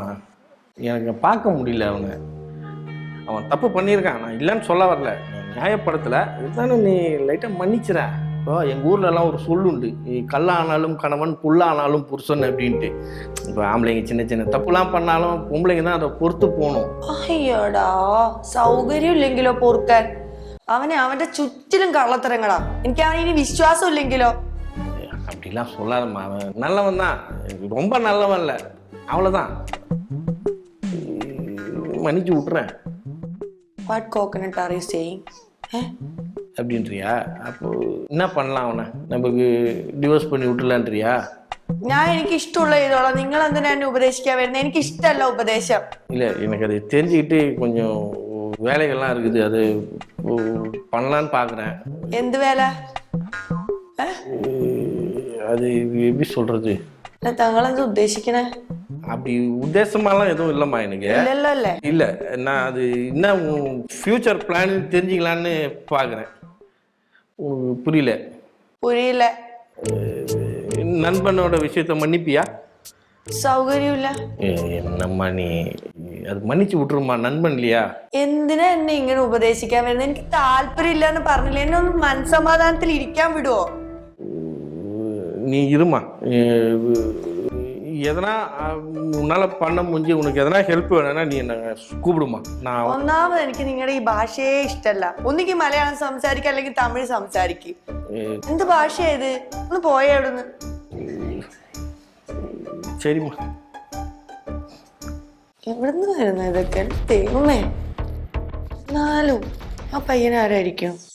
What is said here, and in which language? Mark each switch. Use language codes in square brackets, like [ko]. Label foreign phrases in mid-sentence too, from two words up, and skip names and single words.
[ta] எனக்கு பார்க்க முடியல அவனை. அவன் தப்பு பண்ணியிருக்கான். நான் இல்லைன்னு சொல்ல வரல, நியாயப்படுத்தலை. இதுதானே நீ லைட்டாக மன்னிச்சிட. இப்போ எங்கள் ஊர்லலாம் ஒரு சொல்லுண்டு, கல்லானாலும் கணவன் புல்லானாலும் புருஷன் அப்படின்ட்டு. இப்போ ஆம்பளைங்க சின்ன சின்ன தப்புலாம் பண்ணாலும் பொம்பளைங்க தான் அதை பொறுத்து போகணும். [ml] അയ്യടാ, സൗകര്യം ഇല്ലെങ്കിലോ പൊറുക്കാൻ? അവന്റെ ചുറ്റിലും കള്ളത്തരങ്ങളാ. എനിക്ക് അവനെ ഇനി വിശ്വാസം ഇല്ലെങ്കിലോ? [ta] அப்படிலாம் சொல்லாதம்மா. அவன் நல்லவன் தான், ரொம்ப நல்லவன் இல்லை, அவ்வளோதான். மன்னிச்சு விட்டுறேன். [en] What coconut are you saying? [ta] அப்படின்றியா? அப்போ என்ன பண்ணலாம்? அவனை நமக்கு டிவோர்ஸ் பண்ணி விட்டுலான்றியா? [ml] ഞാൻ എനിക്ക് ഇഷ്ടമുള്ള ചെയ്തോളാം. നിങ്ങൾ എന്തിനാ എന്നെ ഉപദേശിക്കാൻ വരുന്നത്? എനിക്ക് ഇഷ്ടമല്ല ഉപദേശം. [ta] இல்லை, எனக்கு அதை தெரிஞ்சுக்கிட்டு கொஞ்சம் வேலைகள்லாம் இருக்குது, அது பண்ணலான்னு பார்க்குறேன். [ml] എന്ത് വേല? [ta] அது எப்படி சொல்றது? [ml] തങ്ങളെന്ത് ഉദ്ദേശിക്കണേ? [ta] அப்படி உத்தேசமாலாம் எதுவும் இல்லைம்மா எனக்கு. [ml] ഇല്ലല്ലോ അല്ലേ? [ta] இல்லை, நான் அது என்ன [en] future plan [ta] தெரிஞ்சுக்கலான்னு பார்க்குறேன். புரியல. പുരിയില്ല. நண்பனோட விஷயத்த மன்னிப்பியா? [ml] സൗകര്യമില്ല. [ta] என்னம்மா நீ அது மன்னிச்சு விட்டுருமா, நண்பன் இல்லையா? [ml] എന്തിനാ എന്നെ ഇങ്ങനെ ഉപദേശിക്കാൻ വരുന്നത്? എനിക്ക് താല്പര്യം ഇല്ലാന്ന് പറഞ്ഞില്ലേ? എന്നെ ഒന്ന് മനസ്സമാധാനത്തിൽ ഇരിക്കാൻ വിടുവോ? [ta] நீ இருமா. எதனா உன்னால பண்ண முடிஞ்சு உனக்கு எதனா ஹெல்ப் வேணும்னா நீ என்ன கூப்பிடுமா. நான் [ml] ഒന്നാമത് എനിക്ക് നിങ്ങളുടെ ഈ ഭാഷയെ ഇഷ്ടമല്ല. ഒന്നുകിൽ മലയാളം സംസാരിക്കുക, അല്ലെങ്കിൽ തമിഴ് സംസാരിക്കും. എന്ത് ഭാഷയാ ഇത്? ഒന്ന് പോയേ അവിടുന്ന്. [ta] சரிம்மா. [ml] എവിടുന്ന് വരുന്ന ഇതൊക്കെ? ദൈവമേ, എന്നാലും ആ പയ്യനാരായിരിക്കും?